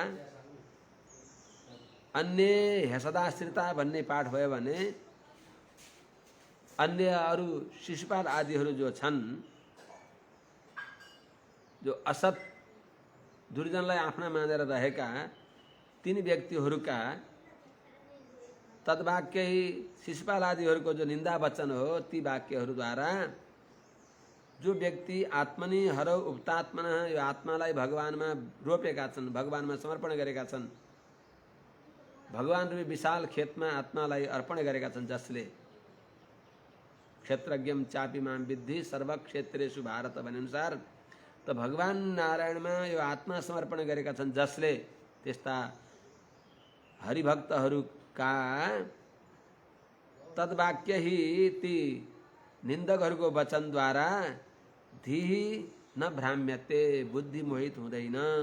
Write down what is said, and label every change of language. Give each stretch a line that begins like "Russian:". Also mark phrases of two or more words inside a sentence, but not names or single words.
Sanskrit: अन्य हेसदाश्रिता
Nepali: भन्ने पाठ भयो भने अन्य अरू शिशुपाल आदिहरू जो छन्, जो असत दुर्जनलाई आफ्ना मानेर रहेका तीन व्यक्तिहरूका तद्वाक्य शिशुपाल आदिहरूको जो निन्दा वचन हो, ती वाक्यहरूद्वारा जो व्यक्ति
Sanskrit: आत्मनि हरौ उक्तात्मन,
Nepali: यो आत्मालाई भगवानमा रोपेका छन्, भगवानमा समर्पण गरेका छन्, भगवान रूपी विशाल खेतमा आत्मालाई अर्पण गरेका छन्, जसले
Sanskrit: क्षेत्रज्ञम चापि माम विद्धि सर्वक्षेत्रेषु भारत
Nepali: भनेअनुसार त भगवान नारायणमा यो आत्मा समर्पण गरेका छन्, जसले त्यस्ता हरिभक्तहरूका तद्वाक्य ही ती निन्दकहरूको वचनद्वारा
Sanskrit: धीहि न भ्राम्यते,
Nepali: बुद्धि मोहित हुँदैन।